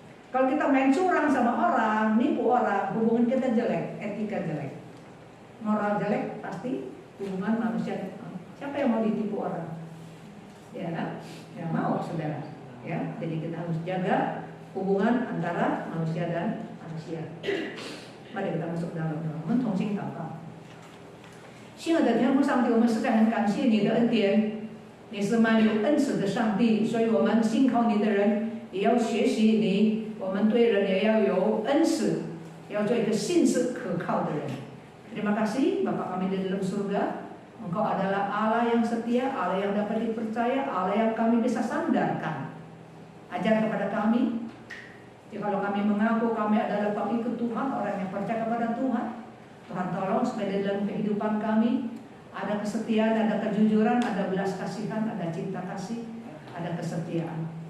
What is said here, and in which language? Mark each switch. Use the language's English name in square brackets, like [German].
[Indonesian] Kalau kita main curang sama orang, nipu orang, hubungan kita jelek, etika jelek. Moral jelek pasti hubungan manusia. Siapa yang mau ditipu orang? Ya kan? Ya mau saudara. Ya, jadi kita harus jaga hubungan antara manusia dan manusia. Mari kita masuk dalam doa. [Chinese] 我们同心祷告。亲爱的天父上帝，我们实在很感谢你的恩典。你是满有恩慈的上帝，所以我们信靠你的人也要学习你。我们对人也要有恩慈，要做一个信实可靠的人。 [Indonesian] Terima kasih Bapa kami di dalam surga. Engkau adalah Allah yang setia, Allah yang dapat dipercaya, Allah yang kami bisa sandarkan. Ajar kepada kami, kalau kami mengaku kami adalah pengikut Tuhan, orang yang percaya kepada Tuhan, Tuhan tolong supaya di dalam kehidupan kami ada kesetiaan, ada kejujuran, ada belas kasihan, ada cinta kasih, ada kesetiaan.